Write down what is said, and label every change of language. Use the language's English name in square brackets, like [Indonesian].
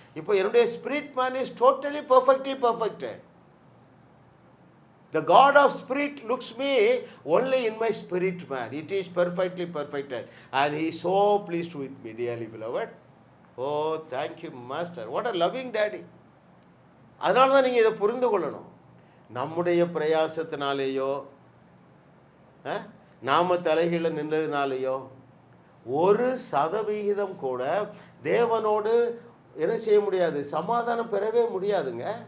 [Tamil] இப்போ என்னுடைய [English] Spirit man is totally perfectly perfected. The God of spirit looks me only in my spirit man. It is perfectly perfected and he is so pleased with me, dearly beloved. Oh, thank you master. What a loving daddy. [Tamil] அதனால தான் நீங்கள் இதை புரிந்து கொள்ளணும். நம்முடைய பிரயாசத்தினாலேயோ நாம தலைகீழ நின்றதுனாலேயோ 1% கூட தேவனோடு என்ன செய்ய முடியாது, சமாதானம் பெறவே முடியாதுங்க.